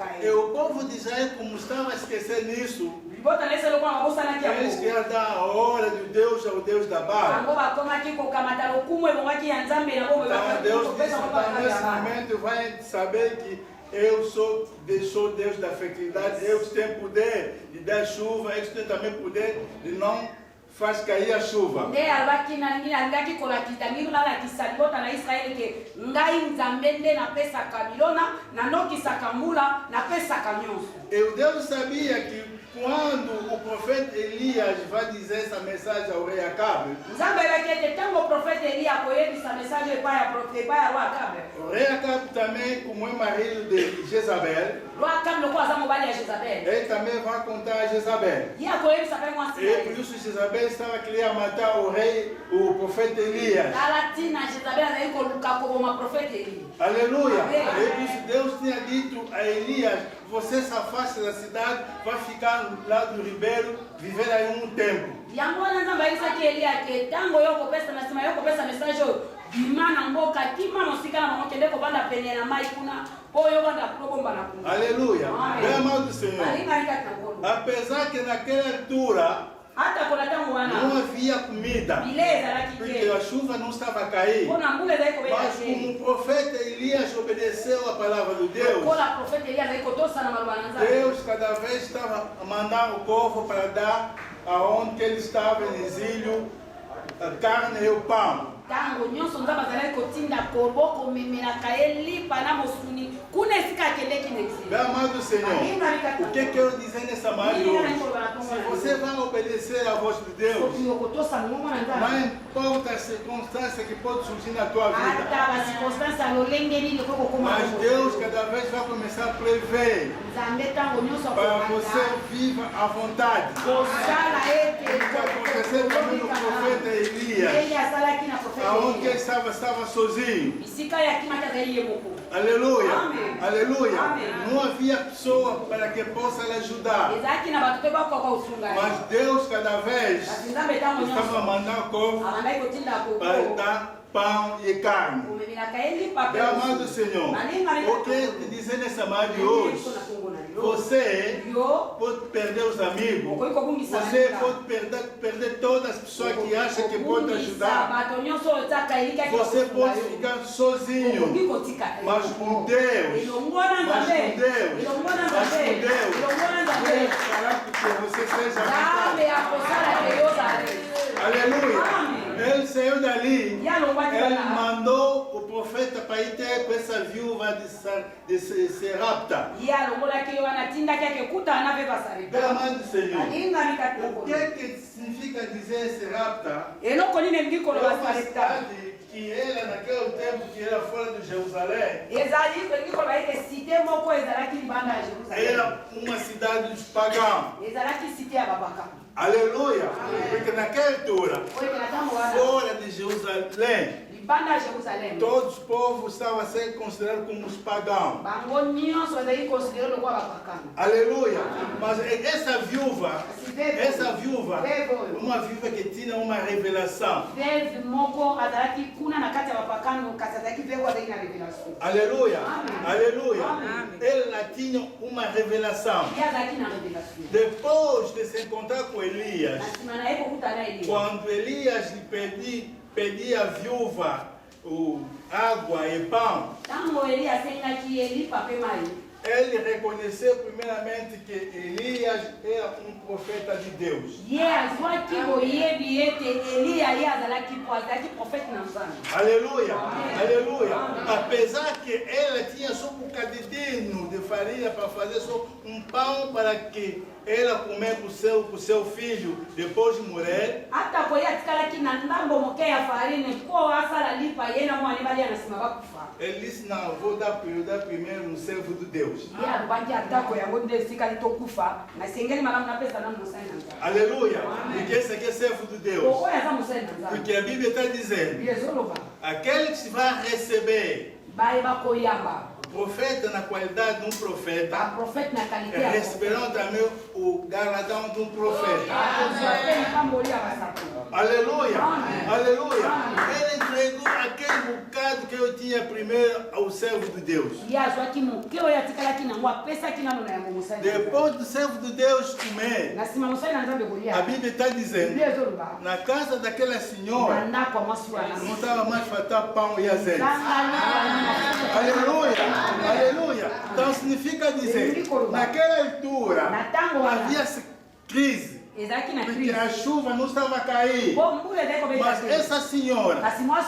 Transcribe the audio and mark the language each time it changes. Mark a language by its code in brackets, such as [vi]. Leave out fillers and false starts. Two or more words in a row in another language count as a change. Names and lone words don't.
[pt] E [ln] ye. [pt] o povo de Israel, como estava a esquecer nisso, [ln] libota na ese lokola babosanaki [pt] eles [ln] yango. [pt] queriam dar a hora de Deus ao Deus da Baal. [ln] bango bakomaki kokamata lokumu ebongaki ya nzambe na bomoi [pt] Então Deus disse, então, nesse momento vai saber que eu sou Deus da fertilidade, eu que tenho poder de dar chuva, eu que tenho também poder de não faz cair a chuva. [ln] nde alobaki alingaki kolakisa ngi lalakisa libota na israele ke ngai nzambe nde napesaka milona nanokisaka mbula napesaka nyonso. [pt] E o Deus sabia que quando o profeta Elias vai dizer essa mensagem ao rei Acabe, [ln] nzambe ayebaki ete ntango profete eliya akoyebisa message epai ya roi akabe. [pt] o rei Acabe também, como é marido de Jezabel, [ln] Roi akabe lokola aza mobali ya jezabel [pt] ele também vai contar a Jezabel. [ln] ye akoyebisa mpe mwasi na [pt] E [ln] ye. [pt] por isso Jezabel estava querendo matar o profeta Elias. [ln] tala ntina jezabel azali koluka koboma profete eliya. [pt] Aleluia! Amém. E por isso Deus tinha dito a Elias, você se afasta da cidade, vai ficar lá do ribeiro, viver aí um tempo. [ln] yango wana nzambe ayebisaki eliya ke ntango yo kopesa na nsima yo kopesa message oyo bima na mboka tima mosika na bango kende kobanda pene na mai kuna mpo oyo banda kulobomba na kuna. [pt] Aleluia! Amém. Bem amado do Senhor. [ln] alingaki kati na nkolo [pt] Apesar que naquela altura [ln] ata kola ntango [pt] não [ln] wana [pt] havia comida, [ln] bile ezalaki [pt] porque [ln] te [pt] a chuva não estava a cair. [ln] mpo na mbula ezali kobeta [pt] Mas como [ln] te [pt] o profeta Elias obedeceu a palavra de Deus, [ln] kola profete eliya azali kotosana maloba na nzambe. [pt] Deus cada vez estava a mandar o povo para dar aonde que ele estava em exílio a carne e o pão. [ln] ntango nyonso nzambe azalaki kotinda kobo komemelaka ye lipa na mosuni kuna esika akendeki na exil. [pt] Meu amado Senhor, o que eu quero dizer nessa manhã de hoje? Se você vai obedecer à voz de Deus, [ln] soki okotosana ngombo na [pt] não [ln] nzambe [pt] importa a circunstância que pode surgir na tua vida, [ln] ata bacirconstance ya lolenge nini ekoki kokoma [pt] mas Deus cada vez vai começar a prever [ln] nzambe ntango nyonso [pt] para [ln] akomata [pt] você viva à vontade. [ln] kosala ete [pt] O que aconteceu também no profeta Elias, [ln] ele asalaki na profete [pt] aonde ele [ln] Eliya. [pt] estava sozinho. [ln] bisika ya kimaki azali ye moko. [pt] Aleluia, Amém. aleluia. Amém. Não havia pessoa para que possa lhe ajudar, [ln] ezalaki na bato mpe bakoka kosunga ye [pt] mas Deus cada vez [ln] kasi nzambe ntango [pt] estava a [ln] nyonso [pt] mandar o povo [ln] abandaki kotinda [pt] para [ln] koko [pt] dar pão e carne. [ln] komemelaka ye lipa [pt] Meu amado Senhor, o que te dizer nessa manhã de hoje? Você [ln] yo [pt] pode perder os amigos, [ln] okoki kobungisa [pt] você pode perder todas as pessoas que acham que podem ajudar, [ln] bato nyonso oyo otiaka eliki [pt] você pode ficar sozinho, [ln] okoki kotika [pt] mas com Deus, [ln] elongo na [pt] mas [ln] nzambe [pt] com Deus, [ln] elongo na [pt] mas [ln] nzambe [pt] com Deus, [ln] elongo na nzambe [pt] Deus fará com que você seja [ln] nzambe [pt] vontade. [ln] akosala te yozala. [pt] Aleluia. Amém. Ele saiu dali, [ln] ye alongwaki [pt] ele [ln] wana [pt] mandou o profeta para ir ter com essa viúva de Serapta. [ln] ye alongolaki ye wana atindaki ake kutana na mpe [pt] Pelo [ln] basareka [pt] amor do Senhor, [ln] alingami kati [pt] o que significa dizer Serapta? [ln] eloko nini elingi [pt] É [ln] koloba [pt] uma [ln] sarepta [pt] cidade que era naquele tempo que era fora de Jerusalém. [ln] ezali elingi koloba ete site moko ezalaki libanda ya jerusalem [pt] Era uma cidade dos pagãos. [ln] ezalaki site ya babaka [pt] Aleluia! Porque naquela altura, [ln] oyo na ntango wana [pt] fora de Jerusalém, [ln] libanda ya jerusalem [pt] todos os povos estavam a ser considerados como os pagãos. [ln] bango nyonso bazali konsidere lokola bapakana [pt] Aleluia! Mas essa viúva, uma viúva que tinha uma revelação. [ln] veve moko azalaki kuna na kati ya bapakano kasi azalaki mpe azalaki na revelation [pt] Aleluia! Amém. Aleluia! Amém. Ela tinha uma revelação. [ln] ye azalaki na revelation [pt] Depois de se encontrar com Elias, [ln] na nsima na ye kokutana eliya [pt] quando Elias lhe pedia à viúva água e pão, [ln] ntango eliya asengaki ye lipa mpe mai [pt] ele reconheceu primeiramente que Elias era um profeta de Deus. [ln] ye azwaki boyebi ete eliya ye azalaki profete na nzambe [pt] Aleluia, aleluia. Apesar que ela tinha só um bocadinho de farinha para fazer só um pão para que ela comer com seu filho depois de morrer. [ln] ata boye atikalaki na ndambo moke ya farine mpo asala lipa ye na mwana balia na nsima bakufa [pt] Ele disse: não, vou dar prioridade primeiro no servo de Deus. [ln] ye alobaki atako yango nde esikali tokufa nasengeli malamu napesa na mosali na nzambe [pt] Aleluia, porque esse aqui é servo de Deus. [ln] oyo aza mosali na nzambe [pt] Porque a Bíblia está dizendo: [ln] biblia ezoloba [pt] aquele que vai receber [ln] bayeba koyamba [pt] profeta na qualidade de um profeta, [ln] baprofete na kalite ya [pt] receberão também o galardão de um profeta. [ln] akozwa mpe lipamboli ya basapo [pt] Aleluia, Amém. aleluia. Ele entregou aquele bocado que eu tinha primeiro ao servo de Deus. [ln] ye azwaki moke oyo atikalaki nango apesaki nano na yango mosali na nzambe. [pt] Depois do servo de Deus comer, [ln] na nsima mosali na nzambe [pt] a [ln] kolia [pt] Bíblia está dizendo: [ln] biblia ezoloba [pt] na casa daquela [ln] na [pt] senhora [ln] ndako ya mwasi wana [pt] não estava mais faltar pão e azeite. [ln] zanga [pt] Aleluia, aleluia. Então significa dizer, naquela altura [ln] na ntango wana [pt] havia crise, [ln] ezalaki na [pt] porque [ln] crise [pt] a chuva não estava a cair. [ln] po mbula ezali kobeta [pt] Mas [ln] te [pt] essa senhora, [ln] kasi mwasi